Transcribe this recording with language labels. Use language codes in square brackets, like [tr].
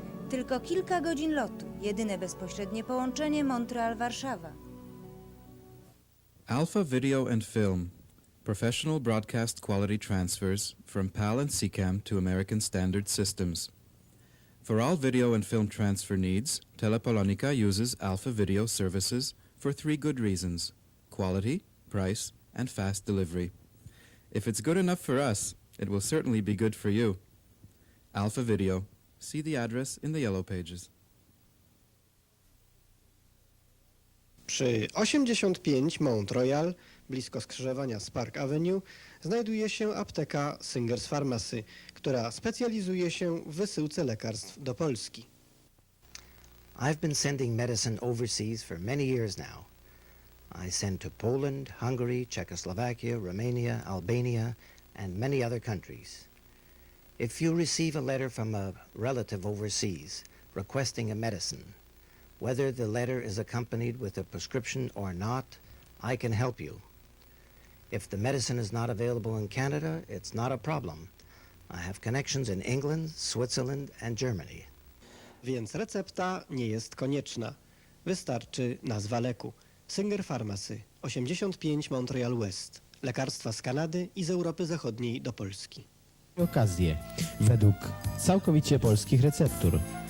[pl] Tylko kilka godzin lotu, jedyne bezpośrednie połączenie Montreal-Warszawa. [en] Alpha Video and Film, professional broadcast quality transfers from PAL and SECAM to American Standard Systems. For all video and film transfer needs, Telepolonica uses Alpha Video services for 3 good reasons: quality, price, and fast delivery. If it's good enough for us, it will certainly be good for you. Alpha Video. See the address in the yellow pages. [pl] Przy 85 Mount Royal, blisko skrzyżowania z Park Avenue, znajduje się apteka Singer's Pharmacy, która specjalizuje się w wysyłce lekarstw do Polski. [en] I've been sending medicine overseas for many years now. I send to Poland, Hungary, Czechoslovakia, Romania, Albania, and many other countries. If you receive a letter from a relative overseas requesting a medicine, whether the letter is accompanied with a prescription or not, I can help you. If the medicine is not available in Canada, it's not a problem. I have connections in England, Switzerland, and Germany. [pl] Więc recepta nie jest konieczna. Wystarczy nazwa leku. Singer Pharmacy, 85 Montreal West. Lekarstwa z Kanady i z Europy Zachodniej do Polski. Okazje według całkowicie polskich receptur.